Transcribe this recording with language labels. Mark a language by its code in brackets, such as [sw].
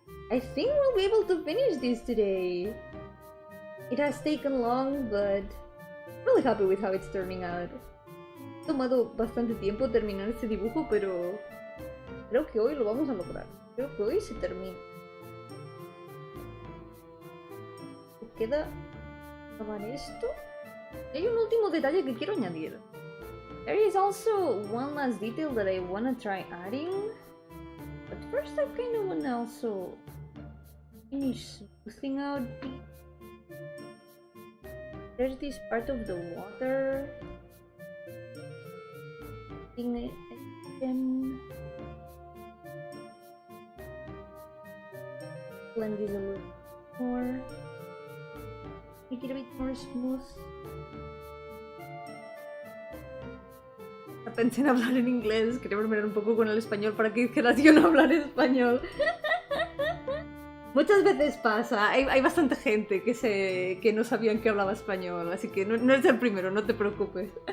[en] I think we'll be able to finish this today. It has taken long, but I'm really happy with how it's turning out. [es] Ha tomado bastante tiempo terminar este dibujo, pero creo que hoy lo vamos a lograr. Creo que hoy se termina. Queda acabar esto. Hay un último detalle que quiero añadir. [en] There is also one last detail that I want to try adding. But first I kind of want to also finish smoothing out. There's this part of the water. Again. Blend this a little more. Make it a bit more smooth. [es] Pensé en hablar en inglés, quería volver un poco con el español para que dijeras yo no hablar español. Muchas veces pasa, hay bastante gente que no sabían que hablaba español, así que no eres el primero, no te preocupes.